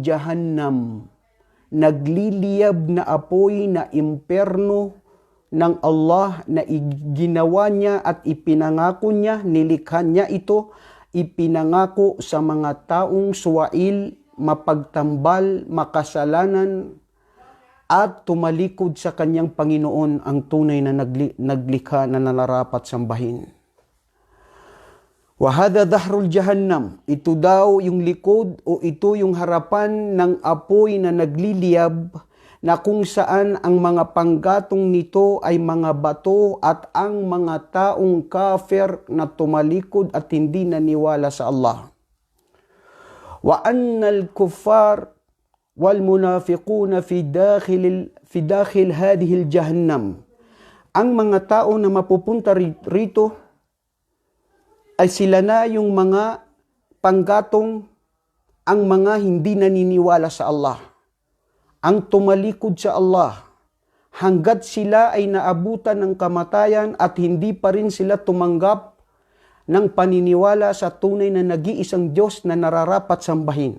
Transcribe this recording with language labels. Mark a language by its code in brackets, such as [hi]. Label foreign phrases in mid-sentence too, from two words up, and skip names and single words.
[tl] Jahannam, nagliliyab na apoy na imperno ng Allah na ginawa niya at ipinangako niya, nilikha niya ito, ipinangako sa mga taong suwail, mapagtambal, makasalanan, at tumalikod sa kanyang Panginoon, ang tunay na naglikha na nararapat sambahin. [ar] وهذا ظهر جهنم, [tl] ito daw yung likod o ito yung harapan ng apoy na nagliliyab, na kung saan ang mga panggatong nito ay mga bato at ang mga taong kafir na tumalikod at hindi naniwala sa Allah. [ar] وأن الكفار والمنافقون في داخل هذه جهنم. [tl] Ang mga tao na mapupunta rito ay sila na yung mga panggatong, ang mga hindi naniniwala sa Allah, ang tumalikod sa Allah, hanggat sila ay naabutan ng kamatayan at hindi pa rin sila tumanggap ng paniniwala sa tunay na nag-iisang Diyos na nararapat sambahin.